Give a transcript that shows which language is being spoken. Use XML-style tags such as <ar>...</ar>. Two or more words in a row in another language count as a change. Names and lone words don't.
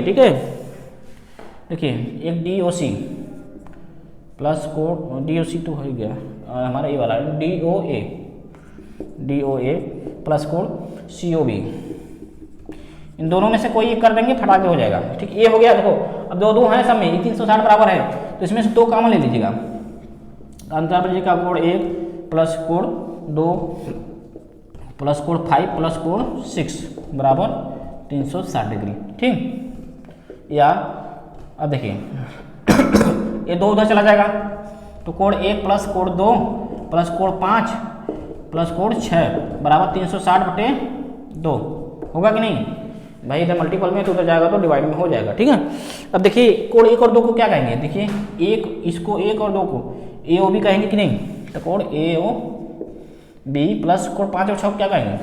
<hi>ठीक है, देखिए एक DOC प्लस कोण DOC तो हो गया हमारा, ये वाला DOA प्लस कोण COB, इन दोनों में से कोई एक कर देंगे, फटाके हो जाएगा। ठीक, ये हो गया। देखो अब दो हैं सब में, 360 बराबर है, तो इसमें से 2 कॉमन ले लीजिएगा। अंतर बजे का कोण 1 प्लस कोण 2 प्लस कोण 5 प्लस कोण 6 बराबर 360 डिग्री। ठीक, या अब देखिए ये 2 उधर चला जाएगा, तो कोण 1 प्लस कोण 2 प्लस कोण 5 प्लस कोण 6 बराबर 360/2 होगा कि नहीं भाई? इधर मल्टीपल में तो उधर जाएगा तो डिवाइड में हो जाएगा। ठीक है, अब देखिए कोण 1 और 2 को क्या कहेंगे? देखिए इसको 1 और 2 को AOB कहेंगे कि नहीं? तो कोण AOB प्लस कोण 5 और 6 को क्या कहेंगे?</hi>